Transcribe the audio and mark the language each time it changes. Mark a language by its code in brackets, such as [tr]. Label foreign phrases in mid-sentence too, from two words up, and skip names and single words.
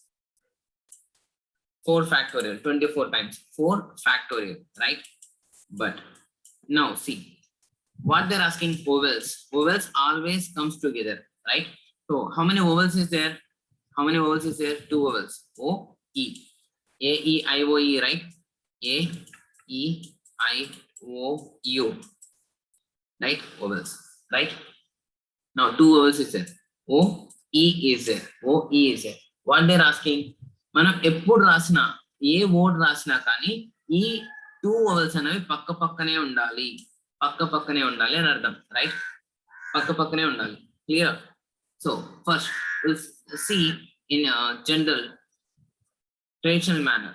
[en] 4 factorial, 24 times. 4 factorial, right? But now see, what they're asking, vowels. Vowels always comes together, right? So how many vowels is there? How many vowels is there? 2 vowels. O, E. A, E, I, O, E, right? A, E, I, O, U. Right? Vowels, right? Now 2 vowels is there. O, E is there. O, E is there. What they're asking, [te] మనం ఎప్పుడు రాసినా, ఏ వర్డ్ రాసినా కానీ ఈ 2 వవల్స్ అనేవి పక్క పక్కనే ఉండాలి అని అర్థం, రైట్? పక్క పక్కనే ఉండాలి. క్లియర్? [en] so first will see in general traditional manner.